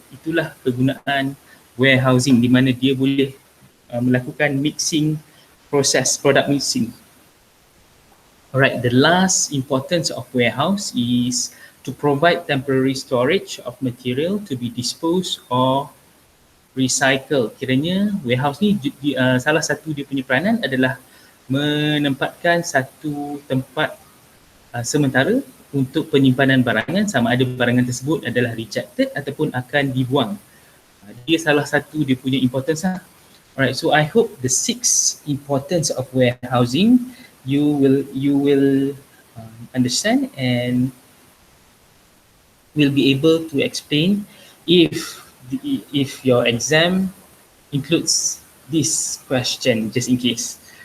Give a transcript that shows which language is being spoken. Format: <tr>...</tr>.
<ms>Itulah kegunaan warehousing, di mana dia boleh melakukan mixing proses, product mixing.</ms> <en>Alright, the last importance of warehouse is to provide temporary storage of material to be disposed or recycle.</en> <ms>Kiranya warehouse ni salah satu dia punya peranan adalah menempatkan satu tempat sementara untuk penyimpanan barangan, sama ada barangan tersebut adalah rejected ataupun akan dibuang. Dia salah satu dia punya importance lah.</ms> <en>Alright, so I hope the sixth importance of warehousing you will understand and will be able to explain if your exam includes this question, just in case.</en>